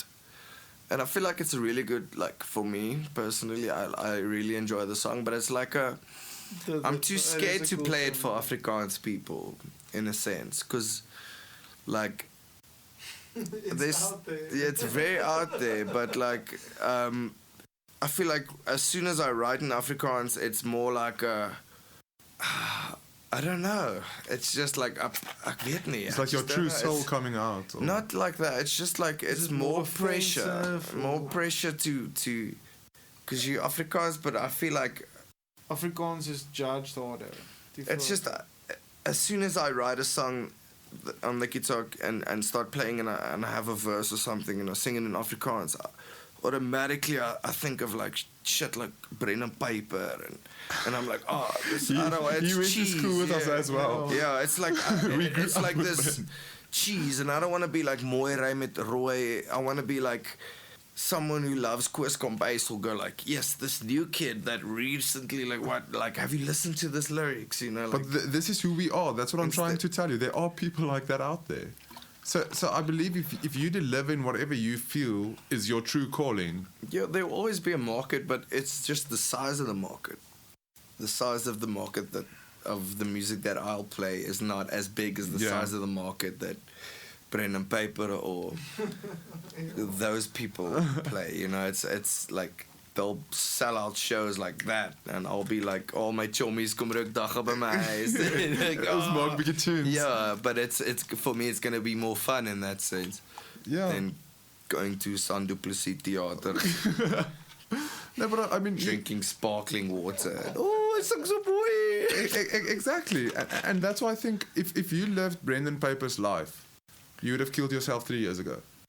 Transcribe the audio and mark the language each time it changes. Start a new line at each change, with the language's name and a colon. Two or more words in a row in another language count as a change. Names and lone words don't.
English: And I feel like it's a really good, like, for me personally, I really enjoy the song, but it's like I'm too scared to play it for Afrikaans people, in a sense, because, like, it's very out there, but, like, I feel like as soon as I write in Afrikaans, it's more like I don't know. It's just like
Afrikaans: ek weet nie.
English: It's like your true soul coming out. Or? Not like that. It's just like it's more pressure. More pressure to because you Afrikaans, but I feel like Afrikaans is judged harder. It's just as soon as I write a song on the guitar and start playing and I have a verse or something and I sing it in Afrikaans, automatically I think of, like, shit like Brennan Piper and I'm like, this, I don't know, it's you went cheese. to school with us as well. Yeah, it's like it's like this cheese, and I don't want to be like
Afrikaans: mooi ry met rooi.
English: I want to be like someone who loves Koos Kombuis will go like, yes, this new kid that recently, like, have you listened to this lyrics, like, but this is who we are. That's what I'm trying to tell you. There are people like that out there. So I believe if you deliver in whatever you feel is your true calling. Yeah, there will always be a market, but it's just the size of the market. The size of the market of the music that I'll play is not as big as the size of the market that Brennan Piper or those people play. It's like they'll sell out shows like that, and I'll be like, all my
Afrikaans: chommies kom rook dagga by my huis.
English: Those
Afrikaans: maak bietjie
English: tunes. Yeah, but it's for me it's gonna be more fun in that sense. Yeah. Than going to San Duplessis Theater, No, but I mean, drinking sparkling water. Oh, it's so boy. Exactly, and that's why I think if you lived Brendan Paper's life, you would have killed yourself 3 years ago.